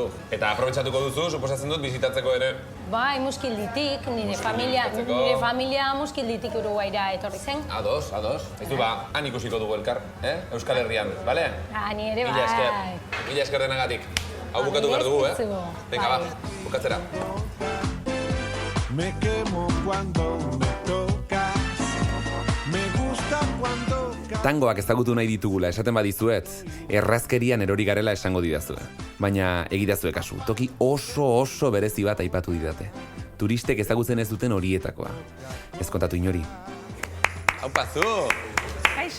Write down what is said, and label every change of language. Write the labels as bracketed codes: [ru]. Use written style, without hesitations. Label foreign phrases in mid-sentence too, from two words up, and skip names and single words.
[eu] Eta aprobetxatuko duzu, suposatzen dut, bizitatzeko ere? Bai, Muskilditik, nire familia Muskilditik Uruguaira etorri zen. Ados. Ez du han ikusiko dugu elkar, Euskal Herrian, bale? Ni ere bai. Mila esker denagatik. Hau bukatu behar dugu, Venga, ba, bukatzera. [es] Me quemo cuando me tocas, me gusta cuando... [eu] Tangoak ezagutu nahi ditugula esaten badizuet, errazkerian erori garela esango didazue. Baina egidazue kasu, toki oso berezi bat aipatu didate. Turistek ezagutzen ez duten horietakoa. Ez kontatu inori. Haupa, zu! Kaixo.